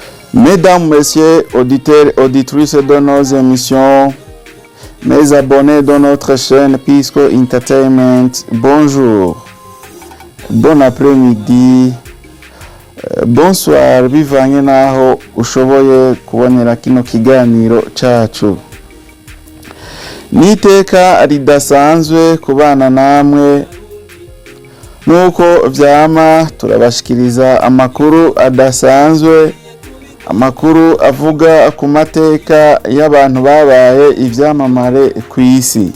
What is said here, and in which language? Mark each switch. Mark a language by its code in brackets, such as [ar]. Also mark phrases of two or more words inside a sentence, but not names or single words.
[fr] Mesdames, Messieurs, auditeurs, auditrices de nos émissions, mes abonnés de notre chaîne Pisco Entertainment, bonjour, bon après-midi, bonsoir, [rn] bivanye naho ushoboye kubonera kino kiganiro cacu. Niteka ridasanzwe kubana namwe, nuko vyama turabashikiriza amakuru adasanzwe, amakuru avuga ku mateka y'abantu babaye ivyamamare kw'isi.